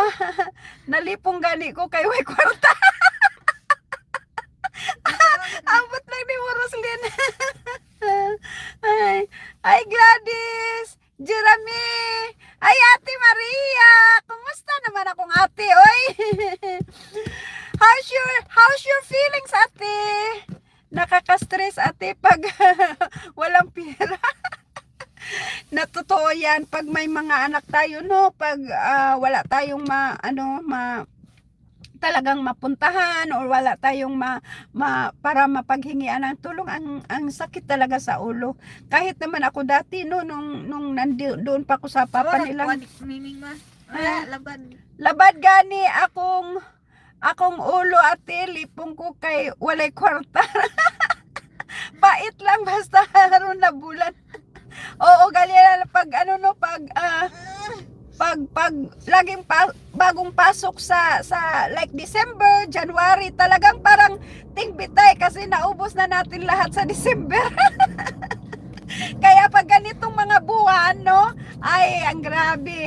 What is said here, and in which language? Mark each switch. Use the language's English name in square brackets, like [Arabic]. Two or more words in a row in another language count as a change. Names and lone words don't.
[Cebuano] Nalipong gani ko kay way kwarta. Abot lang ni Roslyn. Ay Gladys, Jeremy. Ay Ate Maria. Kumusta naman akong ate, oy? [English] How's your feelings, ate? [Filipino] Nakaka-stress ate pag walang pera. Natotoo yan pag may mga anak tayo no, pag wala tayong talagang mapuntahan or wala tayong para mapaghingian ng tulong, ang sakit talaga sa ulo. Kahit naman ako dati no nung doon pa ako sa papa nilang [Cebuano] labad gani akong ulo ate, lipong ko kay walay kwarta. Pait lang basta haron na bulan. [Filipino] Oo, ganyan pag ano no, pag laging bagong pasok sa like December, January, talagang parang tingbitay kasi naubos na natin lahat sa December. Kaya pag ganitong mga buwan no, ay ang grabe.